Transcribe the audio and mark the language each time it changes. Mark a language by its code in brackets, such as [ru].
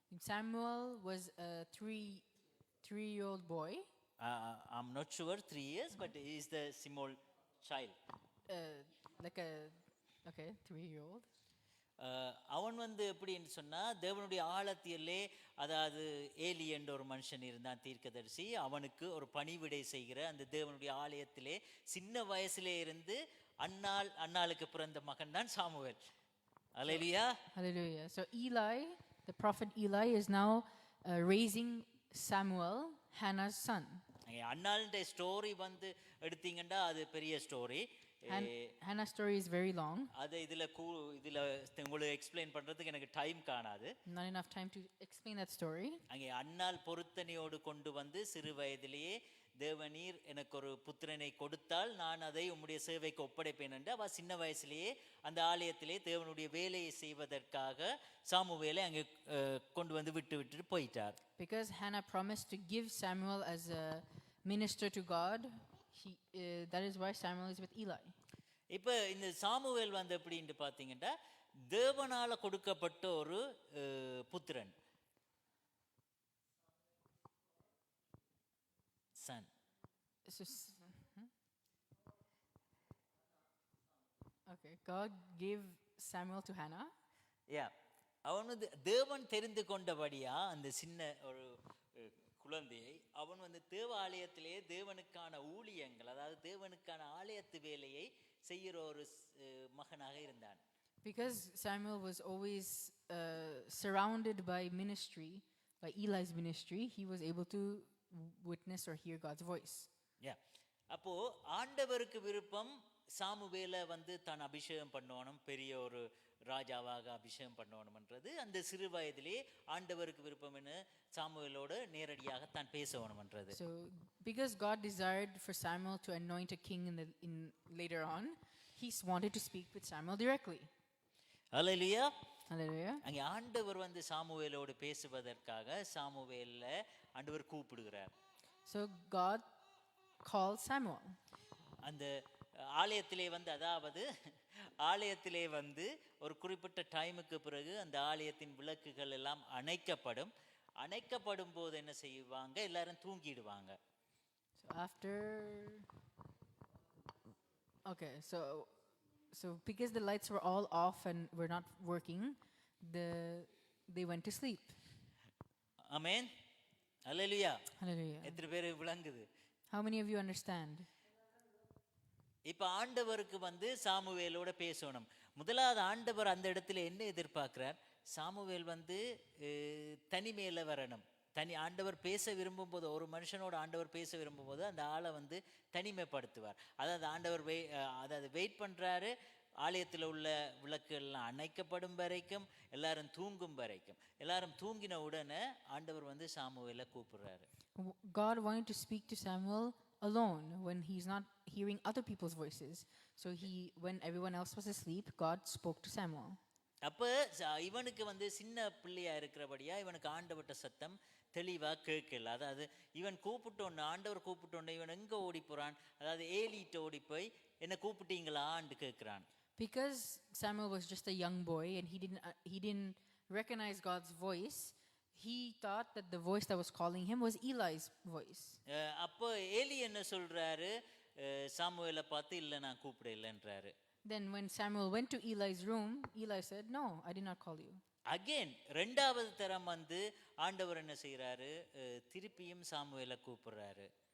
[en] Samuel was a three-year-old boy. I'm not sure 3 years, but he is the small child. Like a 3-year-old. [ta] அவன் வந்து எப்படின்னு சொன்னா தேவனுடைய ஆலயத்திலே, அதாவது ஏலி என்ற ஒரு மனுஷன் இருந்தான் தீர்க்கதரிசி, அவனுக்கு ஒரு பணிவிடை செய்கிற அந்த தேவனுடைய ஆலயத்திலே சின்ன வயசுலே இருந்து அன்னாளுக்கு பிறந்த மகன் தான் Samuel. Hallelujah. [en] Hallelujah. So Eli, the prophet Eli, is now raising Samuel, Hannah's son. [ta] அன்னாளுடைய story வந்து எடுத்தீங்கன்னா அது பெரிய story. [en] Hannah's story is very long. [ta] அது இதுல உங்களுக்கு எக்ஸ்பிளைன் பண்றதுக்கு எனக்கு டைம் காணாது. [en] Not enough time to explain that story. [ta] அங்கே அன்னாள் பொருத்தனையோடு கொண்டு வந்து சிறு வயதிலேயே தேவனீர் எனக்கு ஒரு புத்திரனை கொடுத்தால் நான் அதை உம்முடைய சேவைக்கு ஒப்படைப்பேன் என்று அவ சின்ன வயசுலேயே அந்த ஆலயத்திலே தேவனுடைய வேலையை செய்வதற்காக சாமுவேலை அங்கே கொண்டு வந்து விட்டுட்டு போயிட்டார். [en] Because Hannah promised to give Samuel as a minister to God, that is why Samuel is with Eli. [ta] இப்போ இந்த சாமுவேல் வந்து எப்படின்னு பார்த்தீங்கன்னா தேவனால கொடுக்கப்பட்ட ஒரு புத்திரன், son. [en] Okay, God gave Samuel to Hannah. Yeah. [ta] அவன் வந்து தேவன் தெரிந்து கொண்டபடியா அந்த சின்ன ஒரு குழந்தையை அவன் வந்து தேவ ஆலயத்திலே தேவனுக்கான ஊழியங்கள், அதாவது தேவனுக்கான ஆலயத்து வேலையை செய்கிற ஒரு மகனாக இருந்தான். [en] Because Samuel was always surrounded by ministry, by Eli's ministry, he was able to witness or hear God's voice. Yeah. [ta] அப்போ ஆண்டவருக்கு விருப்பம் சாமுவேலை வந்து தான் அபிஷேகம் பண்ணணும், பெரிய ஒரு ராஜாவாக அபிஷேகம் பண்ணணும்ன்றது அந்த சிறு வயதிலே ஆண்டவருக்கு விருப்பம் என சாமுவேலோடு நேரடியாக தான் பேசணும்ன்றது. [en] So, because God desired for Samuel to anoint a king in later on, he wanted to speak with Samuel directly. [ta] Hallelujah. [en] Hallelujah. [ta] அங்கே ஆண்டவர் வந்து சாமுவேலோடு பேசுவதற்காக சாமுவேல்ல ஆண்டவர் கூப்பிடுகிறார். [en] So God called Samuel. [ta] அந்த ஆலயத்திலே வந்து அதாவது ஆலயத்திலே வந்து ஒரு குறிப்பிட்ட டைமுக்கு பிறகு அந்த ஆலயத்தின் விளக்குகள் எல்லாம் அணைக்கப்படும் போது என்ன செய்வாங்க, எல்லாரும் தூங்கிடுவாங்க. [en] So after, okay, so because the lights were all off and were not working, they went to sleep. [ta] Amen. Hallelujah. [en] Hallelujah. [ta] எத்தனை பேர் விளங்குது? [en] How many of you understand? [ta] இப்ப ஆண்டவருக்கு வந்து சாமுவேலோட பேசணும். முதலாவது ஆண்டவர் அந்த இடத்துல என்ன எதிர்பார்க்கிறார்? சாமுவேல் வந்து தனிமையில வரணும். ஆண்டவர் பேச விரும்பும் போது, ஒரு மனுஷனோட ஆண்டவர் பேச விரும்பும் போது அந்த ஆளை வந்து தனிமைப்படுத்துவார். அதாவது ஆண்டவர் வெயிட் பண்றாரு, ஆலயத்தில் உள்ள விளக்குகள்லாம் அணைக்கப்படும் வரைக்கும், எல்லாரும் தூங்கும் வரைக்கும். எல்லாரும் தூங்கின உடனே ஆண்டவர் வந்து சாமுவேலை கூப்பிடுறாரு. [en] God wanted to speak to Samuel alone when he's not hearing other people's voices. So when everyone else was asleep, God spoke to Samuel. [ta] அப்ப இவனுக்கு வந்து சின்ன பிள்ளையா இருக்கிறபடியா இவனுக்கு ஆண்டவர்ட்ட சத்தம் தெளிவா கேட்கல. அதாவது இவன் கூப்பிட்டோன்னு, ஆண்டவர் கூப்பிட்டோன்னு இவன் எங்க ஓடி போறான், அதாவது ஏலிட்ட ஓடி போய் என்ன கூப்பிட்டீங்களான்னு கேட்கிறான். [en] Because Samuel was just a young boy and he didn't recognize God's voice, he thought that the voice that was calling him was Eli's voice. [ta] அப்போ ஏலி என்ன சொல்றாரு, சாமுவேலை பார்த்து இல்ல நான் கூப்பிடலன்றாரு. [en] Then when Samuel went to Eli's room, Eli said, "No, I did not call you." [ta] Again, ரெண்டாவது தரம் வந்து ஆண்டவர் என்ன செய்யறாரு, திருப்பியும் சாமுவேலை கூப்பிடுறாரு.